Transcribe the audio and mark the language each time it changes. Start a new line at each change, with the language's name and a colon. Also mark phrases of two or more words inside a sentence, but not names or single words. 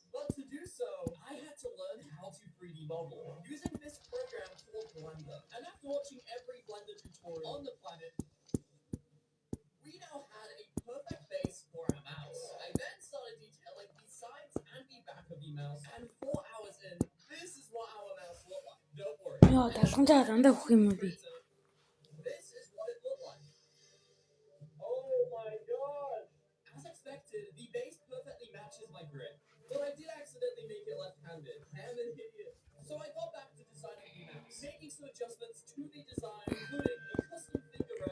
English: But to do so, I had to learn how to 3D model using this program called Blender. And after watching every Blender tutorial on the planet, we now had a perfect base for our mouse. I then started detailing the sides and the back of the mouse, and 4 hours in, this is what our mouse looked like. Don't worry.
Mongolian: Яа, талхантай дандаа өгөх юм уу би?
English: This is what it looked like. Oh my god! As expected, the base perfectly matches my grip, but I did accidentally make it left-handed. I am an idiot. So I got back to designing the mouse, making some adjustments to the design, including a custom finger rest.